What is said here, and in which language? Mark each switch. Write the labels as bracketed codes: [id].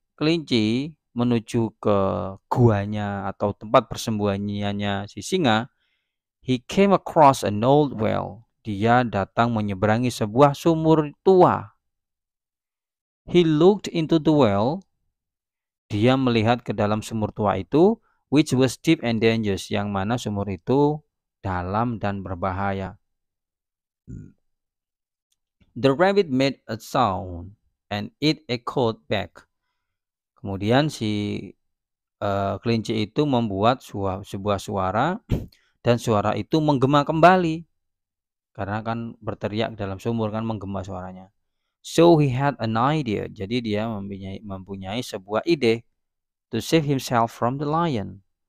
[id] Kelinci menuju ke guanya atau tempat persembunyiannya si singa. [en] He came across an old well. [id] Dia datang menyeberangi sebuah sumur tua. [en] He looked into the well. [id] Dia melihat ke dalam sumur tua itu. [en] which was deep and dangerous, [id] yang mana sumur itu dalam dan berbahaya. [en] The rabbit made a sound and it echoed back. [id] Kemudian si kelinci itu membuat sebuah suara dan suara itu menggema kembali. Karena kan berteriak dalam sumur kan menggema suaranya. [en] So he had an idea. [id] Jadi dia mempunyai sebuah ide [en] to save himself from the lion.